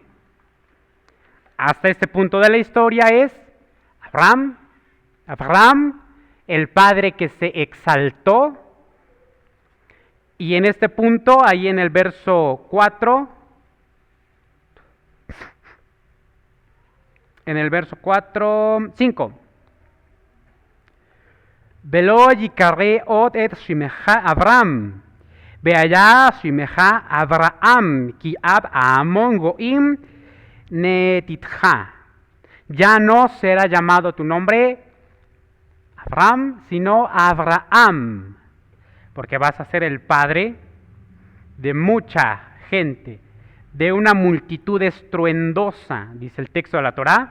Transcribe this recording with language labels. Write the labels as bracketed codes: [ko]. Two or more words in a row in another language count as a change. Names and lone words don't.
[es] Hasta este punto de la historia es Abraham, el padre que se exaltó. Y en este punto, ahí en el verso 4, en el verso 5. [he] ולא יקרא עוד את שמך אברהם, והיה שמך אברהם, כי אב המון גוים נתתיך. [es] Ya no será llamado tu nombre Abraham, sino Abraham, porque vas a ser el padre de mucha gente, de una multitud estruendosa, dice el texto de la Torá.